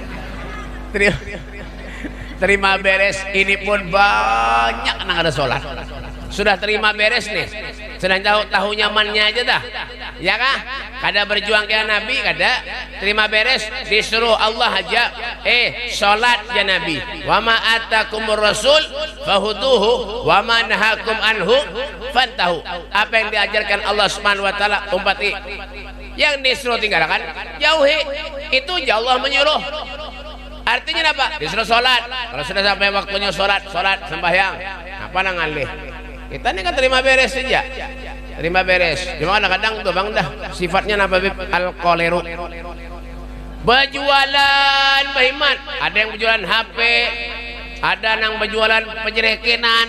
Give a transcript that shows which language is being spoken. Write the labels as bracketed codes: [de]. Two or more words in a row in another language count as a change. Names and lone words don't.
[bjn] Terima beres. Ini pun banyak nang ada sholat. Sudah terima beres nih. Sudah tahu nyamannya aja dah. Ya kah? Kada berjuang kayak Nabi, kada terima beres, disuruh Allah aja. Sholat ya Nabi. [ar] وما آتاكم الرسول فخذوه وما نهاكم عنه فانتهوا. [bjn] Apa yang diajarkan Allah [ar] سبحانه وتعالى [bjn] umpati. Yang disuruh tinggalkan, jauhi. Itu aja Allah menyuruh. Artinya apa? Disuruh sholat. Kalau sudah sampai waktunya sholat sembahyang. Apa nang alih? Kita ini kan terima beres saja. Terima beres. Cuma kadang-kadang tuh bang dah sifatnya apa? Al-koleru. Berjualan bahimat. Ada yang berjualan HP. Ada yang berjualan penjerekenan.